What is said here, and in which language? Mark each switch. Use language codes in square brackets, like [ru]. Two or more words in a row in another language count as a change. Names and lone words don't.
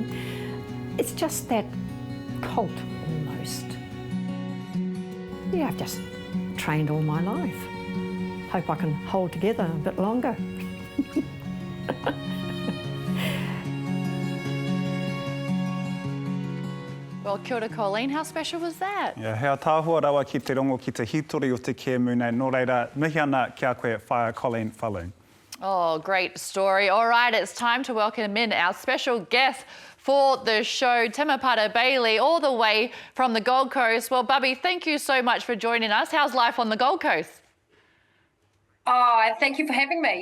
[en] It's just that cult almost. Yeah, I've just trained all my life. Hope I can hold together a bit longer. Well, [mi] kia ora, Colleen. [en] How special was that? Yeah, [mi] hea tāhua rawa ki te rongo ki te hitori o te kēmu nei. Nō reira, mihi ana kia koe whaia Colleen Falloon. [en] Oh, great story. All right, it's time to welcome in our special guest for the show, Temepara Bailey, all the way from the Gold Coast. Well, Bubby, thank you so much for joining us. How's life on the Gold Coast? Oh, thank you for having me.